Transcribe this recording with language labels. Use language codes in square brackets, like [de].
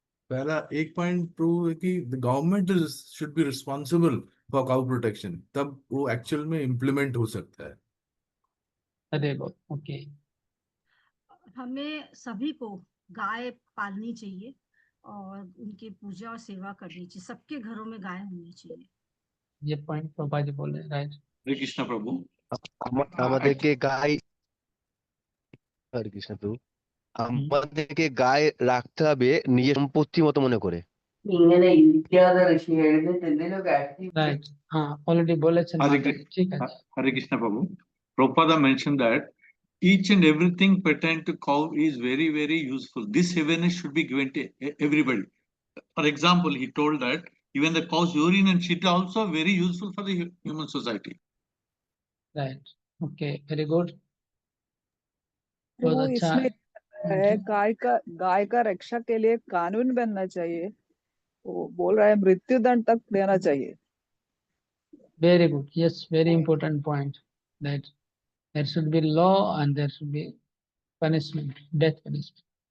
[hi] पहला एक point prove है कि [en] the government should be responsible for cow protection, [hi] तब वो एक्चुअल में इम्प्लीमेंट हो सकता है। अरे वो ओके। हमें सभी को गाय पालनी चाहिए और उनकी पूजा और सेवा करनी चाहिए। सबके घरों में गाय होनी चाहिए। ये पॉइंट प्रभुपाद जी बोल रहे हैं, राइट। हरे कृष्ण प्रभु। [bn] আমাদেরকে গাই, হরে কৃষ্ণ প্রভু, আমাদেরকে গায়ে রাখতে হবে নিজের সম্পত্তি মতো মনে করে। [hi] राइट, हाँ ऑलरेडी बोले थे [en] Hare [hi] माता जी, ठीक है। [en] Hare Krishna Prabhu. Prabhupada mentioned that each and everything pertaining to cow is very, very useful. This awareness should be given to everybody. For example, he told that even the cow's urine and shit are also very useful for the human society. Right, okay, very good, बहुत [hi] वो अच्छा इसमें है, है। गाय का रक्षा के लिए कानून बनना चाहिए। वो बोल रहा है मृत्यु दंड तक देना चाहिए। [en] Very good. Yes, very important point. That there should be law and there should be punishment, death punishment.